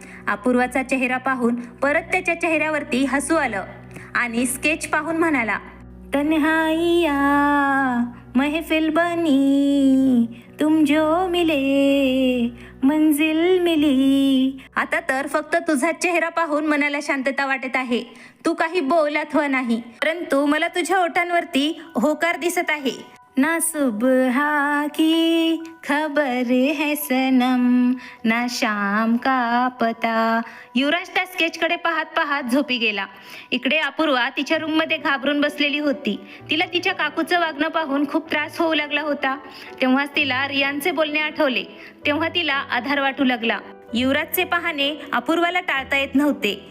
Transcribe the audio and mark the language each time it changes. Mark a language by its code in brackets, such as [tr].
[mr] अपूर्वाचा चेहरा पाहून परत त्याच्या चेहऱ्यावरती हसू आलं आणि स्केच पाहून म्हणाला, [hi] तन्हाइया महफिल बनी, तुम जो मिले मंजिल मिली. [mr] आता तर फक्त तुझा चेहरा पाहून मनाला शांतता वाटत आहे. तू काही बोल अथवा नाही, परंतु मला तुझ्या ओठांवरती होकार दिसत आहे. [hi] ना सुबह की खबर है सनम, ना शाम का पता. [mr] युवराज त्या स्केचकडे पाहत पाहत झोपी गेला. इकडे अपूर्वा तिच्या रूममध्ये घाबरून बसलेली होती. तिला तिच्या काकूचं वागणं पाहून खूप त्रास होऊ लागला होता. तेव्हाच तिला रियानचे बोलणे आठवले. तेव्हा तिला आधार वाटू लागला. युवराजचे पाहणे अपूर्वाला टाळता येत नव्हते.